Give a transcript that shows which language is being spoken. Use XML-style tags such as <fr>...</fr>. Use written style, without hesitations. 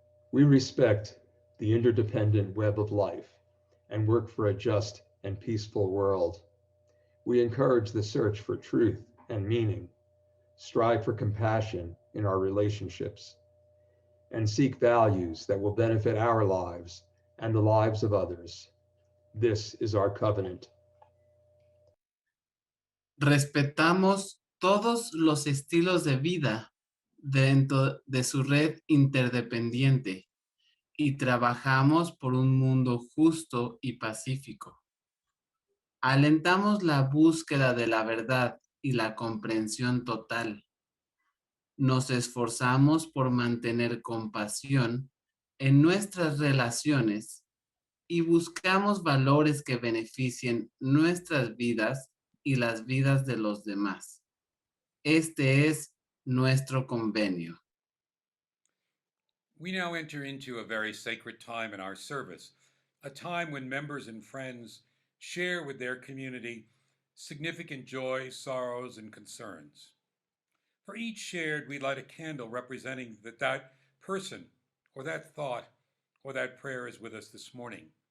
<en>We respect the interdependent web of life and work for a just and peaceful world. We encourage the search for truth and meaning, strive for compassion in our relationships, and seek values that will benefit our lives and the lives of others. This is our covenant.</en> <es>Respetamos todos los estilos de vida dentro de su red interdependiente y trabajamos por un mundo justo y pacífico. Alentamos la búsqueda de la verdad y la comprensión total. Nos esforzamos por mantener compasión en nuestras relaciones y buscamos valores que beneficien nuestras vidas y las vidas de los demás. Este es nuestro convenio.</es> <en>We now enter into a very sacred time in our service, a time when members and friends share with their community significant joy, sorrows, and concerns. For each shared, we light a candle representing that person or that thought or that prayer is with us this morning.</en>